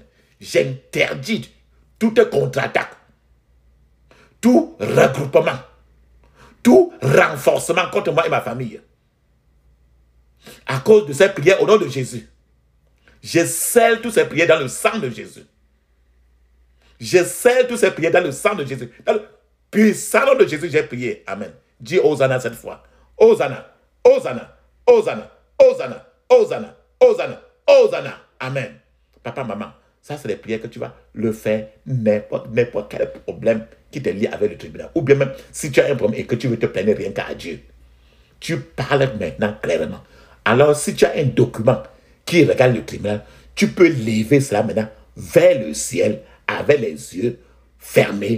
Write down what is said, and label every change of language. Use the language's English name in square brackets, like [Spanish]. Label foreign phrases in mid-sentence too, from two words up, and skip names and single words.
[French] J'interdis toute contre-attaque, tout regroupement, tout renforcement contre moi et ma famille. À cause de ces prières au nom de Jésus, je scelle toutes ces prières dans le sang de Jésus. Je scelle toutes ces prières dans le sang de Jésus. Dans le puissant nom de Jésus, j'ai prié. Amen. Dis Hosanna cette fois. Hosanna, Hosanna, Hosanna, Hosanna, Hosanna, Hosanna, Hosanna. Amen. Papa, maman, ça c'est les prières que tu vas le faire n'importe quel problème qui te lie avec le tribunal. Ou bien même si tu as un problème et que tu veux te plaindre rien qu'à Dieu. Tu parles maintenant clairement. Alors si tu as un document qui regarde le tribunal, tu peux lever cela maintenant vers le ciel avec les yeux fermés.